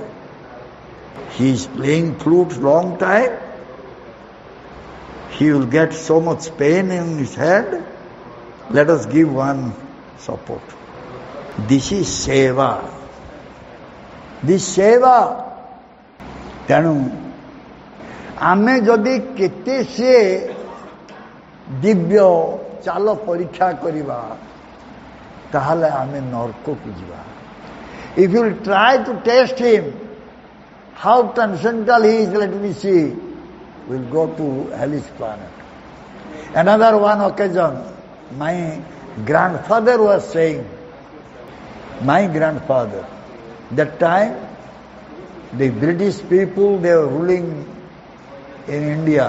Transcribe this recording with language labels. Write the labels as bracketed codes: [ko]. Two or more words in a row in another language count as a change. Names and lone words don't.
[en] He is playing flute long time. He will get so much pain in his hand. Let us give one support. This is seva. This seva. [or] ତେଣୁ ଆମେ ଯଦି କେତେ ସେ ଦିବ୍ୟ ଚାଲ ପରୀକ୍ଷା କରିବା ତାହେଲେ ଆମେ ନରକକୁ ଯିବା. [en] If you will try to test him, how transcendental he is, let me see, we'll go to hellish planet. Another one occasion, my grandfather was saying, that time the British people, they were ruling in India.